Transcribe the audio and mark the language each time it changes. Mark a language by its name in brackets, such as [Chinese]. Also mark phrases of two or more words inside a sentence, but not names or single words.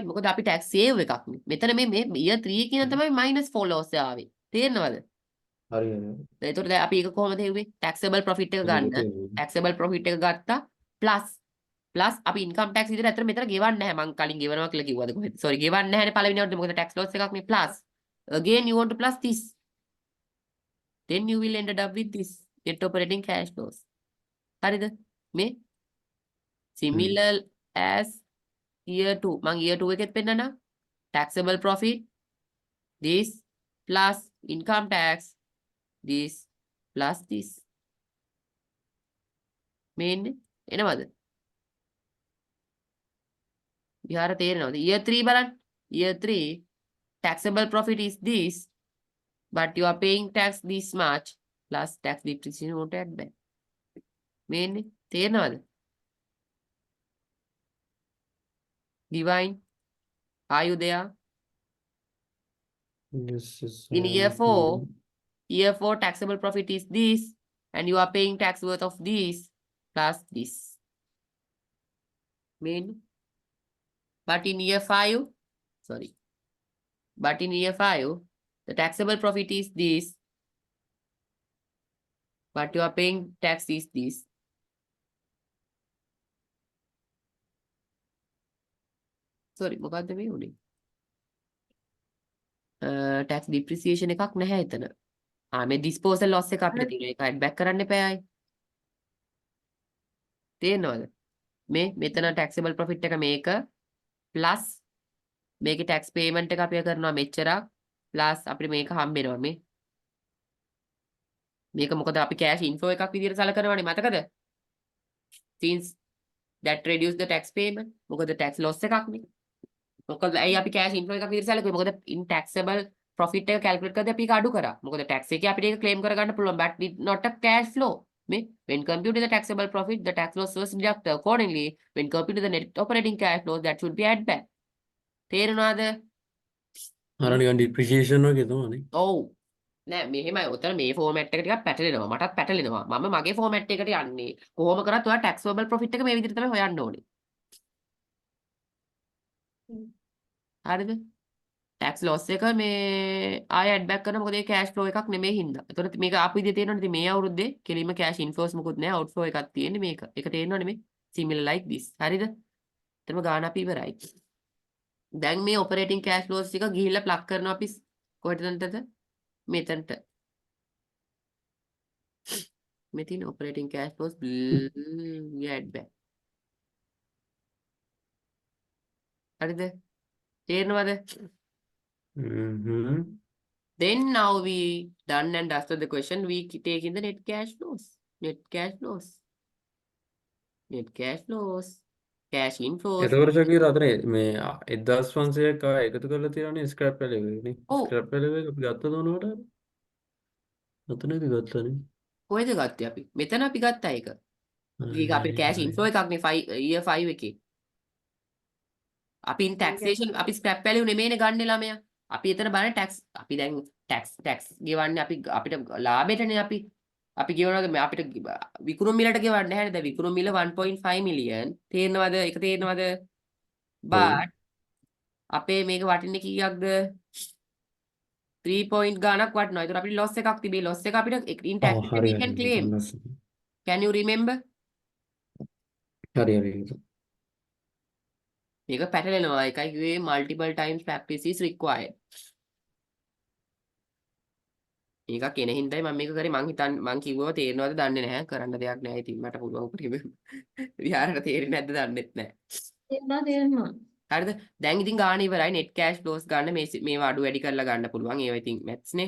[Sinhala] මොකද අපි [English] tax save [Sinhala] එකක් නේ. මෙතන මේ year 3 කියන තමයි minus 4 loss ආවේ. තේරෙනවද? හරි. ඒතර දැන් අපි ඒක කොහොමද හෙව්වේ? [English] taxable profit [Sinhala] එක ගන්න. [English] taxable profit [Sinhala] එක ගත්තා plus අපි [English] income tax [Sinhala] විදිහට ඇත්තට මෙතන ගෙවන්නේ නැහැ. මං කලින් ගෙවනවා කියලා කිව්වද කොහෙද? sorry ගෙවන්නේ නැහැනේ පළවෙනි අවුරුද්දේ මොකද [English] tax loss [Sinhala] එකක් නේ plus. [English] again you want to plus this. Then you will ended up with this net operating cash flows. [Sinhala] හරිද? මේ [English] similar as year 2. [Sinhala] මං year 2 එකෙත් පෙන්නනා. [English] taxable profit this plus income tax this plus this. [Sinhala] මේන්නේ එනවද? විහාර තේරෙනවද? year 3 බලන්න. [English] year 3 taxable profit is this but you are paying tax this much plus tax depreciation won't add back. [Sinhala] මේන්නේ තේරෙනවද? [English] divine, are you there? Yes, yes, In year 4 taxable profit is this and you are paying tax worth of this plus this. Mean, but in year 5 the taxable profit is this but you are paying tax is this. [Sinhala] sorry මොකද්ද මේ උනේ? [English] tax depreciation [Sinhala] එකක් නැහැ එතන. මේ [English] disposal loss [Sinhala] එක අපිට තියෙනවා. ඒක [English] add back [Sinhala] කරන්න එපා ආයි. තේරෙනවද? මෙතන [English] taxable profit [Sinhala] එක මේක plus මේකේ [English] tax payment [Sinhala] එක අපි කරනවා මෙච්චරක් plus අපිට මේක හම්බෙනවා මේ. මේක මොකද අපි [English] cash inflow [Sinhala] එකක් විදිහට සලකනවානේ මතකද? [English] since that reduce the tax payment. [Sinhala] මොකද [English] tax loss [Sinhala] එකක්නේ. මොකද ඇයි අපි [English] cash inflow [Sinhala] එකක් විදිහට සැලකුවේ? මොකද [English] in taxable profit [Sinhala] එක calculate කරද්දී අපි ඒක අඩු කරා. මොකද tax එකේ අපිට ඒක claim කරගන්න පුළුවන් [English] but it not a cash flow. මේ when computing the taxable profit the tax loss was deducted accordingly when computing the net operating cash flow that should be add back. [Sinhala] තේරුණාද? අර නිකන් ඩිප්‍රිසියේෂන් වගේ තමයි. ඔව්. නෑ මෙහෙමයි. උතන මේ ෆෝමැට් එක ටිකක් පැටලෙනවා. මටත් පැටලෙනවා. මම මගේ ෆෝමැට් එකට යන්නේ. කොහොම කරත් ඔයා [English] taxable profit [Sinhala] එක මේ විදිහට තමයි හොයන්න ඕනේ. හරිද? [English] tax loss [Sinhala] එක මේ ආය [English] add back [Sinhala] කරන මොකද ඒ [English] cash flow [Sinhala] එකක් නෙමෙයි හින්දා. ඒතකොට මේක ආපු විදිහේ තේරෙනවනේ. ඉතින් මේ අවුරුද්දේ කෙලින්ම [English] cash inflows [Sinhala] මොකුත් නෑ outflow එකක් තියෙන්නේ මේක. ඒක තේරෙනවනේ මේ [English] similar like this. [Sinhala] හරිද? එතනම ගාන අපි ඉවරයි. දැන් මේ [English] operating cash flows [Sinhala] ටික ගිහිල්ලා plug කරනවා අපි කොහෙටද? මෙතනට. මෙතින් [English] operating cash flows add back. [Sinhala] හරිද? තේරෙනවද? [English] Then now we done and dusted the question. We take in the net cash flows. Net cash flows. Net cash flows. Cash inflows. [Sinhala] එතකොට ශකීර අතනේ මේ 1500ක් එකතු කරලා තියෙනනේ [English] scrap value [Sinhala] එකනේ. ඔව්. [English] scrap value [Sinhala] එක අපි ගත්තද උනවට? අතනදී ගත්තනේ. කොහෙද ගත්තේ අපි? මෙතන අපි ගත්තා ඒක. ඒක අපේ [English] cash inflow [Sinhala] එකක්නේ year 5 එකේ. අපි taxation අපි [English] scrap value [Sinhala] නෙමෙයිනේ ගන්න ළමයා. අපි එතන බලන්නේ tax අපි දැන් tax ගෙවන්නේ අපි අපිට ලාභෙටනේ අපි ගෙවනවා අපිට විකුණුම් මිලට ගෙවන්නේ නැහැ නේද? විකුණුම් මිල 1.5 මිලියන්. තේරෙනවද? ඒක තේරෙනවද? but අපේ මේක වටින්නේ කීයක්ද? 3 point ගාණක් වටිනවා. ඒතර අපිට loss එකක් තිබේ. [English] loss [Sinhala] එක අපිට [English] in tax we can claim. Can you remember? [Sinhala] හරි. මේක පැටලෙනවා. එකයි කිව්වේ [English] multiple times practice is required. [Sinhala] මේක කෙන හින්දායි මම මේක කරේ. මං කිව්වව තේරෙනවද දන්නේ නැහැ. කරන්න දෙයක් නැහැ. ඉතින් මට පුළුවන් උපරිම විහාරට තේරෙන්නේ නැද්ද දන්නෙත් නැහැ. තේරෙනවා. හරිද? දැන් ඉතින් ගාන ඉවරයි. [English] net cash flows [Sinhala] ගන්න මේවා අඩු වැඩි කරලා ගන්න පුළුවන්. ඒවා ඉතින් maths නේ.